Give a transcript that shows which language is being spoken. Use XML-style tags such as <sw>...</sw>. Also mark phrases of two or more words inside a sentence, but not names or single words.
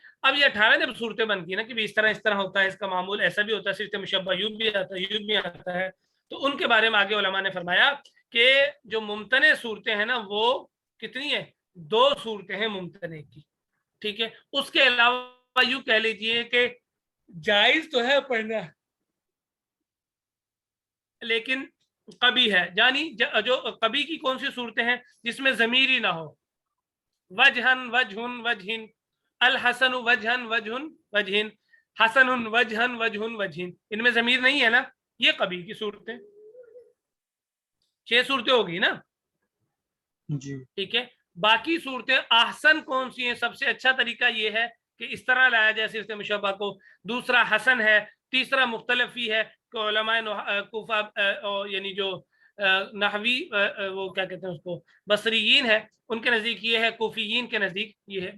<ur>اب یہ 18 جب صورتیں بن گئی نا کہ اس طرح ہوتا ہے, اس کا معمول ایسا بھی ہوتا ہے, صفت مشبہ یوں بھی آتا ہے یوں بھی آتا ہے, تو ان کے بارے میں آگے علماء نے فرمایا کہ جو ممتنع صورتیں ہیں نا وہ کتنی ہیں, 2 صورتیں ہیں ممتنع کی, ٹھیک ہے. اس کے علاوہ یوں کہہ لیجئے کہ جائز تو ہے پڑھنا لیکن قبیح ہے. یعنی جو قبیح کی کون سی صورتیں ہیں جس میں ضمیر ہی نہ ہو,</ur> <ar>وجہن وجہن وجہن, الحسن وجہن وجہن وجہن, حسن وجہن وجہن وجہن,</ar> <ur>ان میں ضمیر نہیں ہے نا, یہ قبیح کی صورتیں. 6 صورتیں ہوگی نا, جی ٹھیک ہے. باقی صورتیں احسن کون سی ہیں؟ سب سے اچھا طریقہ یہ ہے کہ اس طرح لایا جائے صفت مشبہ کو. دوسرا حسن ہے, تیسرا مختلف ہی ہے کہ علماء کوفہ یعنی جو نحوی وہ کیا کہتے ہیں اس کو بصریین ہے ان کے نزدیک یہ ہے, کوفیین کے نزدیک یہ ہے.</ur>